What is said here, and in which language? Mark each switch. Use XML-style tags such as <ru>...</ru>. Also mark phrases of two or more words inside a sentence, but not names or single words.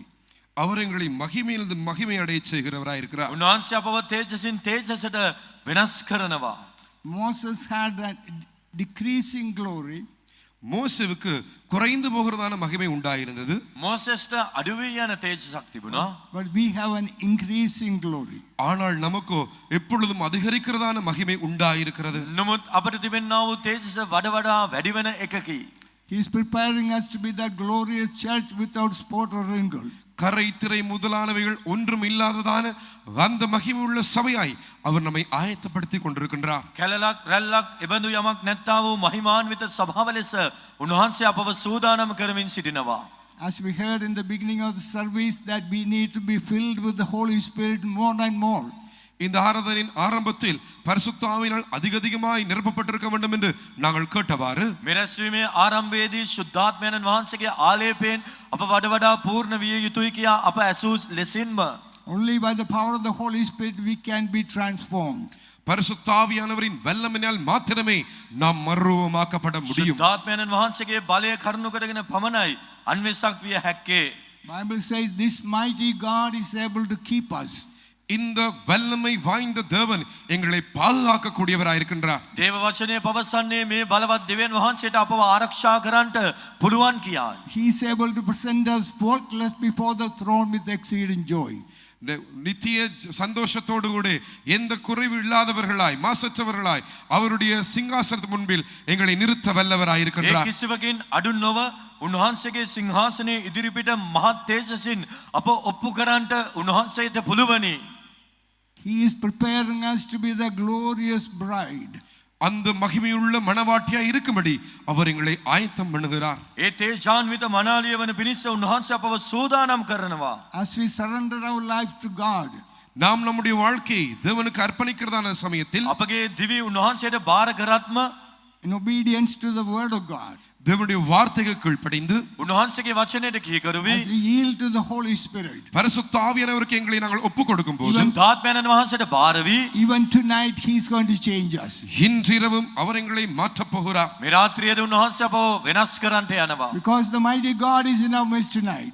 <ta>அவர் எங்களை மகிமையிலிருந்து மகிமை அடைய செய்கிறவராய் இருக்கிறார்.</ta> <si>උන්වහන්සේ අපව තේජසින් තේජසට වෙනස් කරනවා.</si> <en>Moses had a decreasing glory,</en> <ta>மோசேவுக்கு குறைந்து போகிறதான மகிமை உண்டாயிருந்தது.</ta> <si>මෝසෙස්ට අඩු වී යන තේජසක් තිබුණා.</si> <en>but we have an increasing glory.</en> <ta>ஆனால் நமக்கோ எப்பொழுதும் அதிகரிக்கிறதான மகிமை உண்டாயிருக்கிறது.</ta> <si>නමුත් අපට තිබෙනා වූ තේජස වඩ වඩා වැඩි වෙන එකකි.</si> <en>He is preparing us to be that glorious church without spot or wrinkle.</en> <ta>கரை திரை முதலானவைகள் ஒன்றும் இல்லாததான அந்த மகிமை உள்ள சபையாய் அவர் நம்மை ஆயத்தப்படுத்திக் கொண்டிருக்கின்றார்.</ta> <si>කැලලක් රැල්ලක් එබඳු යමක් නැත්තා වූ මහිමාන්විත සභාව ලෙස උන්වහන්සේ අපව සූදානම් කරමින් සිටිනවා.</si> <en>As we heard in the beginning of the service that we need to be filled with the Holy Spirit more and more.</en> <ta>இந்த ஆராதனையின் ஆரம்பத்தில் பரிசுத்த ஆவியினால் அதிகமாய் நிரப்பப்பட்டிருக்க வேண்டும் என்று நாங்கள் கேட்டவாறு</ta> <si>මෙරැස්වීමේ ආරම්භයේදී ශුද්ධාත්මයන් වහන්සේගේ ආලේපයෙන් අප වඩ වඩා පූර්ණ විය යුතුයි කියා අප ඇසූ ලෙසින්ම</si> <en>Only by the power of the Holy Spirit we can be transformed.</en> <ta>பரிசுத்த ஆவியானவரின் வல்லமையினால் மாத்திரமே நாம் மறுரூபமாக்கப்பட முடியும்.</ta> <si>ශුද්ධාත්මයන් වහන්සේගේ බලය කරුණු කරගෙන පමණයි අන්විසක් විය හැක්කේ.</si> <en>Bible says this mighty God is able to keep us.</en> <ta>இந்த வல்லமை வாய்ந்த தேவன் எங்களை பாதுகாக்க கூடியவராய் இருக்கின்றார்.</ta> <si>දේව වචනේ පවසන්නේ මේ බලවත් දෙවියන් වහන්සේට අපව ආරක්ෂා කරන්නට පුළුවන් කියායි.</si> <en>He is able to present us faultless before the throne with exceeding joy.</en> <ta>நித்திய சந்தோஷத்தோடு கூட எந்த குறைவு இல்லாதவர்களாய் மாசற்றவர்களாய் அவருடைய சிங்காசனத்து முன்பில் எங்களை நிறுத்த வல்லவராய்</ta> <si>ඒ</si> <ta>இருக்கின்றார்.</ta> <si>කිසිවකින් අඩු නොව උන්වහන්සේගේ සිංහාසනයේ ඉදිරිපිට මහත් තේජසින් අප ඔප්පු කරන්නට උන්වහන්සේට පුළුවනි.</si> <en>He is preparing us to be the glorious bride.</en> <ta>அந்த மகிமையுள்ள மணவாட்டியாய் இருக்கும்படி அவர் எங்களை ஆயத்தம் பண்ணுகிறார்.</ta> <si>ඒ තේජාන්විත මනාලිය වන පිණිස උන්වහන්සේ අපව සූදානම් කරනවා.</si> <en>As we surrender our life to God,</en> <ta>நாம் நம்முடைய வாழ்க்கையை தேவனுக்கு அர்ப்பணிக்கிறதான சமயத்தில்</ta> <si>අපගේ දිවි උන්වහන්සේට බාර කරත්ම</si> <en>in obedience to the word of God,</en> <ta>தேவனுடைய வார்த்தைக்கு கீழ்ப்படிந்து</ta> <si>උන්වහන්සේගේ වචනයට කීකරුවි</si> <en>as we yield to the Holy Spirit,</en> <ta>பரிசுத்த ஆவியானவருக்கு எங்களை நாங்கள் ஒப்புக் கொடுக்கும் போது</ta> <si>ශුද්ධාත්මයන් වහන්සේට බාර වී</si> <en>even tonight He is going to change us.</en> <ta>இன்றிரவும் அவர் எங்களை மாற்றப் போகிறார்.</ta> <si>මේ රාත්‍රියේදී උන්වහන්සේ අපව වෙනස් කරන්නට යනවා.</si> <en>Because the mighty God is in our midst tonight.</en>